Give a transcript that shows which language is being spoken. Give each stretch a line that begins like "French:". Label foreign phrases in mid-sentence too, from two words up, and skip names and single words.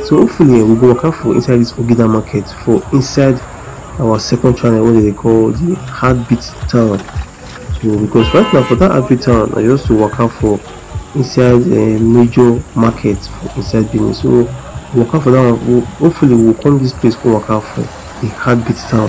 Nigerian Pidgin: So hopefully we go work for inside this Ogida market for inside our second channel, what they call the heartbeat town. So because right now for that heartbeat town, I just to work out for inside a major market for inside Benin. So work out for that one. Hopefully we'll come this place go work out for the heartbeat town.